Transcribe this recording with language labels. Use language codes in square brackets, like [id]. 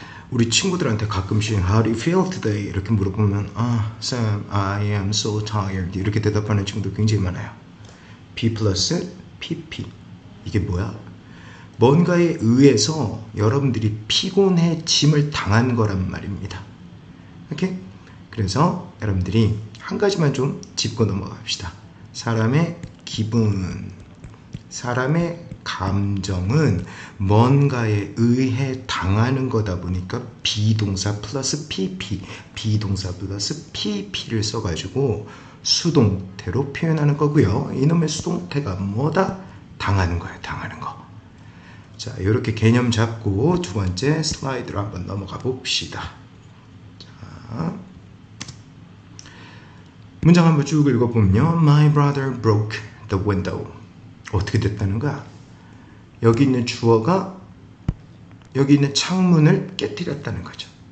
[ko] 우리 친구들한테 가끔씩 [en] How do you feel today? [ko] 이렇게 물어보면 Sam, [en] I am so tired [ko] 이렇게 대답하는 친구들 굉장히 많아요. B 플러스 PP 이게 뭐야? 뭔가에 의해서 여러분들이 피곤해짐을 당한 거란 말입니다. 오케이? 그래서 여러분들이 한 가지만 좀 짚고 넘어갑시다. 사람의 기분, 사람의 감정은 뭔가에 의해 당하는 거다 보니까 비동사 플러스 PP, 비동사 플러스 PP를 써가지고 수동태로 표현하는 거고요. 이놈의 수동태가 뭐다? 당하는 거예요. 당하는 거. 자, 이렇게 개념 잡고 두 번째 슬라이드로 한번 넘어가 봅시다. 자, 문장 한번 쭉 읽어보면요. [en] My brother broke the window. [ko] 어떻게 됐다는 거야? 여기 있는 주어가 여기 있는 창문을 깨뜨렸다는 거죠.